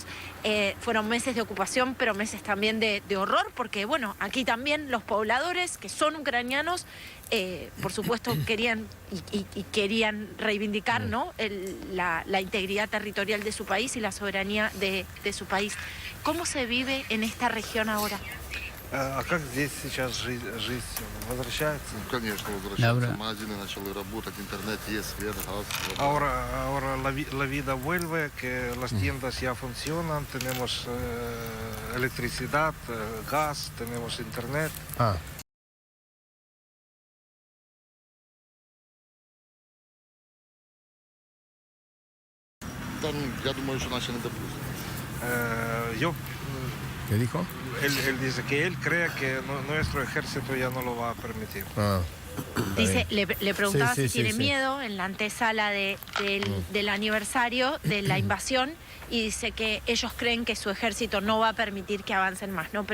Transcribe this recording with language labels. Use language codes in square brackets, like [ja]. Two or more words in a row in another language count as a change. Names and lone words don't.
[es] Fueron meses de ocupación, pero meses también de horror, porque bueno, aquí también los pobladores que son ucranianos, por supuesto querían y querían reivindicar, ¿no? la integridad territorial de su país y la soberanía de su país. ¿Cómo se vive en esta región ahora? [ru] А как здесь сейчас жизнь возвращается? Ну, конечно, возвращаться. Магазины начали работать, интернет есть, свет, газ. вода. [es] Ahora la vida vuelve, que las tiendas ya funcionan, tenemos electricidad, gas, tenemos internet. ah, [uk] Та, ну, я думаю, що наші не допустять. [es] ¿qué dijo? Él dice que él cree que nuestro ejército ya no lo va a permitir. Ah, está Dice, bien. le preguntaba Sí, si sí, tiene sí. miedo en la antesala del aniversario de la invasión, y dice que ellos creen que su ejército no va a permitir que avancen más, ¿no?